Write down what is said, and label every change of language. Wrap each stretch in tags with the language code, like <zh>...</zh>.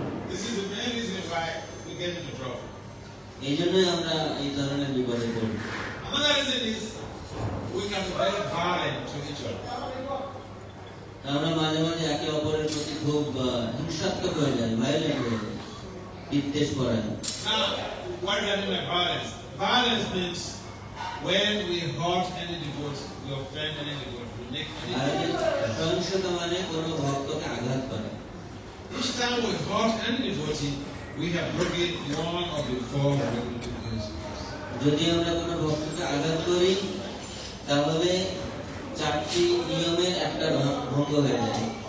<en>This is the main reason why we get into trouble.</en> <bn>এই জন্যই আমরা এই ধরনের বিপদে পড়ি।</bn> <en>Another reason is we can be very violent to each other.</en> <bn>আমরা মাঝে মাঝে একে অপরের প্রতি খুব হিংসাত্মক হয়ে যাই, ভায়োলেন্ট হয়ে যাই, বিদ্বেষ করাই।</bn> <en>Now, what do I mean by violence? Violence means when we hurt any devotee, we offend any devotee, we make any</en> <bn>সহিংসতা মানে কোনো ভক্তকে আঘাত করা।</bn> <en>Each time we hurt any devotee, we have broken one of the four regulative principles.</en> <bn>যদি আমরা কোনো ভক্তকে আঘাত করি, তাহলে চারটি নিয়মের একটা ভঙ্গ হয়ে যায়।</bn>